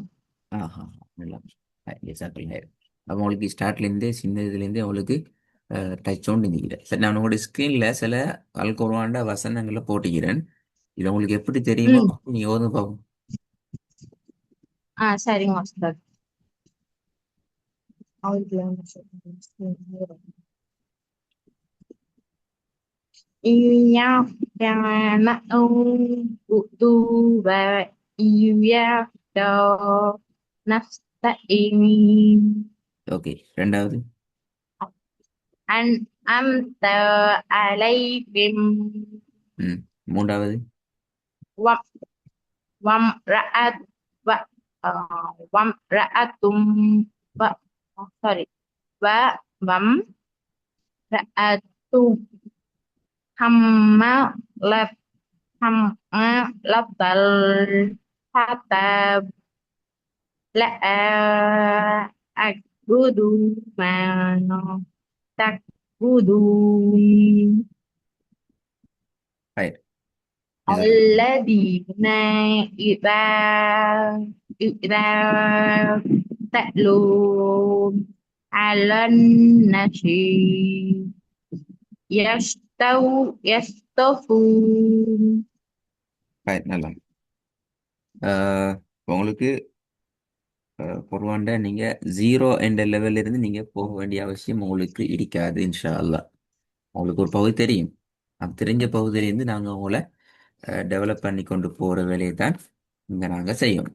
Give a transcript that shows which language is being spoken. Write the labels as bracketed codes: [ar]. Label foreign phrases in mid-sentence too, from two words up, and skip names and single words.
[ta] ஆஹா, நல்லா. [ar] جزاك الله خير. [ta] அப்போ உங்களுக்கு ஸ்டார்ட்லேருந்தே சின்ன இதுலேருந்தே உங்களுக்கு டச் ஒன்று நிற்கிறேன். சரி, நான் உங்களுடைய ஸ்க்ரீனில் சில அல் குர்ஆன்ட வசனங்களை போட்டுக்கிறேன். இது உங்களுக்கு எப்படி தெரியுமோ ம். நீ ஓதும் பார்ப்போம். சரிங்க மாஸ்டர். [ar] إياك نعبد وإياك نستعين [ta] ஓகே, ரெண்டாவது. [ar] أنعمت عليهم [ta] ம். மூன்றாவது. [ar] و- وامرأة وامرأة sorry وامرأة حمالة حمالة الحطب لا أعبد ما تعبدون خير. جزاك الله. الذين إذا إذا تألوا على النشيد يستوون. [ta] ஹைர், நல்லா. அஹ், உங்களுக்கு குர்ஆன்ட நீங்க ஜீரோ என்ற லெவல்ல இருந்து நீங்க போக வேண்டிய அவசியம் உங்களுக்கு இருக்காது [ar] إن شاء الله. [ta] உங்களுக்கு ஒரு பகுதி தெரியும். அந்த தெரிஞ்ச பகுதியிலேருந்து நாங்கள் உங்களை டெவலப் பண்ணி கொண்டு போகிற வேலையை தான் இங்கே நாங்கள் செய்யணும்.